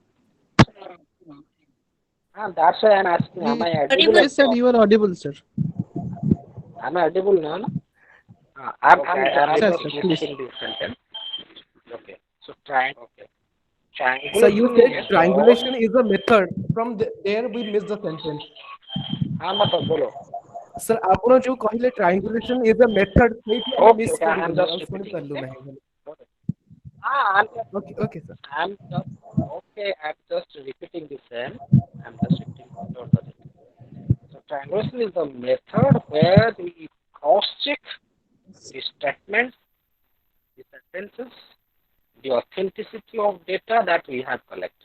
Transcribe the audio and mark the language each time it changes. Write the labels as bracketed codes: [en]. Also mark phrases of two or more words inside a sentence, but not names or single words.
[en] That's why I am asking, am I audible or Yes, sir. not? You are audible, sir. Am I audible now? No? I'm Sir, just please. repeating this sentence. Okay. So, okay. sir, you Triangulation said is done. triangulation is a method. From there we missed the sentence. [hi] हाँ मतलब बोलो. [en] Sir, [or] ଆପଣ ଯୋଉ କହିଲେ [en] triangulation is a method, [or] ସେଇଠି ଆମେ [en] Okay, [or] miss [en] okay. I'm [or] କରିଗଲୁ [en] just [or] ଆଉ ଶୁଣି [en] repeating. [or] ପାରିଲୁ [en] Okay. [or] ନାହିଁ ଭଲ. [en] Okay. Ah, Okay, okay, sir. I'm just okay. I'm just repeating the same. I'm just repeating. Don't touch it. So triangulation is the method where we cross-check the statements, the sentences, the authenticity of data that we have collected.